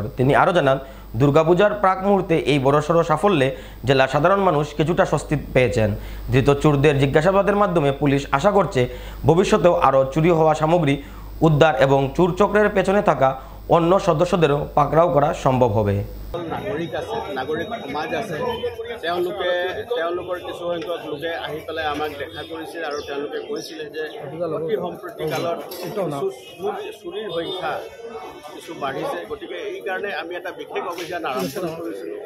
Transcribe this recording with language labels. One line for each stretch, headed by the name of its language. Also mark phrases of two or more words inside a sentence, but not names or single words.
Bangla: তিনি আরও জানান, দুর্গাপূজার প্রাক মুহূর্তে এই বড়সড় সাফল্যে জেলার সাধারণ মানুষ কিছুটা স্বস্তি পেয়েছেন। ধৃত চোরদের জিজ্ঞাসাবাদের মাধ্যমে পুলিশ আশা করছে ভবিষ্যতেও আরও চুরি হওয়া সামগ্রী উদ্ধার এবং চোর চক্রের পেছনে থাকা অন্য সদস্যদেরও পাকড়াও করা সম্ভৱ হবে।
Assamese: নাগৰিক আছে, নাগৰিক সমাজ আছে, তেওঁলোকৰ কিছু সংখ্যক লোকে আহি পেলাই আমাক দেখা কৰিছিল আৰু তেওঁলোকে কৈছিলে যে অতি সম্প্ৰতি কালত চুৰিৰ সংখ্যা কিছু বাঢ়িছে। গতিকে এই কাৰণে আমি এটা বিশেষ অভিযান আৰম্ভ কৰিছিলোঁ।